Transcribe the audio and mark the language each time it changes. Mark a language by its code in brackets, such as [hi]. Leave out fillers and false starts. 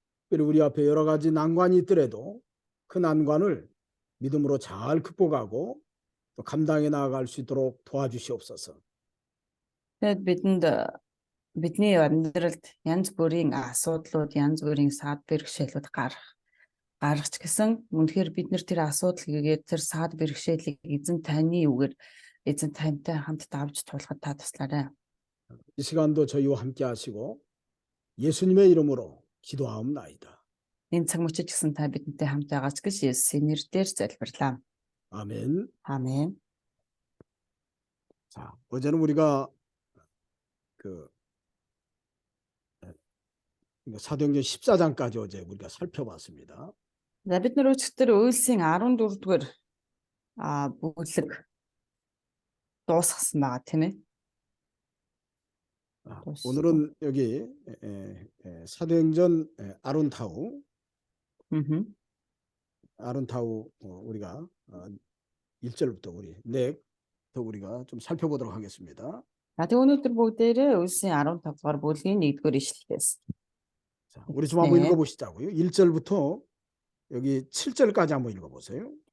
[ko] 그리고 우리 앞에 여러 가지 난관이 있더라도 그 난관을 믿음으로 잘 극복하고 또 감당해 나아갈 수 있도록 도와주시옵소서. [mn] Тэгэд бидний амьдралд янз бүрийн асуудлууд, янз бүрийн саад бэрхшээлүүд гаргах ч гэсэн үнэхээр бид нар тэр асуудал гэгээд тэр саад бэрхшээлийг эзэн таны үгээр эзэн тантай хамт давж тулахад та туслаарай. [ko] 이 시간도 저희와 함께 하시고 예수님의 이름으로 기도하옵나이다. [mn] Энэ цаг мөчид гэсэн та бидэнтэй хамт байгаач гэж Есүсийн нэрээр залбирлаа. [ko] 아멘. [mn] Аамен. [ko] 자, 어제는 우리가 사도행전 14장까지 어제 우리가 살펴봤습니다. [mn] За бид нар өчигдөр Үйлсийн 14-р бүлэг дуусгасан байгаа тийм ээ. [ko] 오늘은 여기 사도행전 아론타우 아론타우 우리가 1절부터 우리 더 우리가 좀 살펴보도록 하겠습니다. [mn] За тэг өнөөдөр бүгдээрээ Үйлсийн 15-р бүлгийн 1-р ишлэлээс. [ko] 자, 우리 좀 한번 읽어보시자고요. 1절부터 여기 7절까지 한번 읽어보세요.